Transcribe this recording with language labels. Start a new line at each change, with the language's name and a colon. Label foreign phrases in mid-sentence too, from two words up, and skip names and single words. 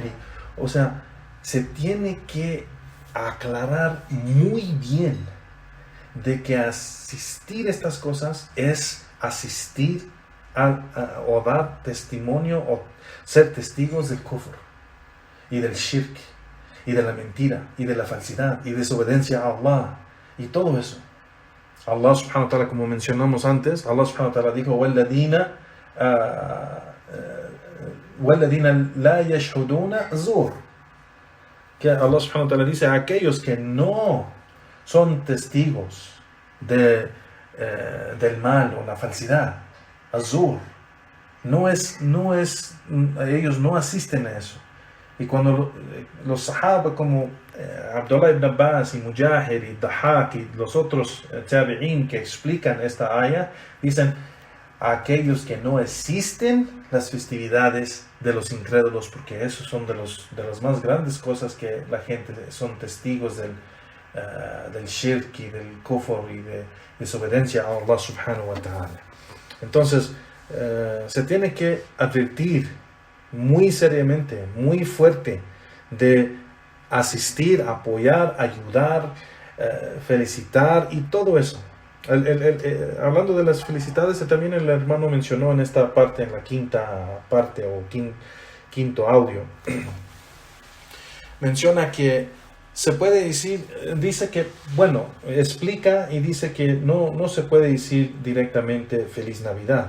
Spanish: O sea, se tiene que aclarar muy bien de que asistir a estas cosas es asistir o dar testimonio o ser testigos del kufr y del shirk y de la mentira y de la falsidad y desobediencia a Allah y todo eso.
Arabic: الله سبحانه وتعالى,
Spanish: como mencionamos antes, Allah
Arabic: سبحانه وتعالى
Spanish: dijo
Arabic: وَالَّذِينَ لَا يَشْهُدُونَ زُورٍ,
Spanish: que Allah
Arabic: سبحانه وتعالى
Spanish: dice a aquellos que no son testigos del mal o la falsidad, azur, ellos no asisten a eso. Y cuando los sahaba como Abdullah ibn Abbas y Mujahid y Dahak y los otros tabi'in que explican esta aya, dicen a aquellos que no asisten las festividades de los incrédulos, porque esos son de las más grandes cosas que la gente son testigos del shirk y del kufr y de desobediencia a Allah
Arabic: سبحانه وتعالى.
Spanish: Entonces, se tiene que advertir muy seriamente, muy fuerte, de asistir, apoyar, ayudar, felicitar y todo eso. Hablando de las felicidades, también el hermano mencionó en esta parte, en la quinta parte o quinto audio, menciona que se puede decir, dice que, bueno, explica y dice que no se puede decir directamente Feliz Navidad.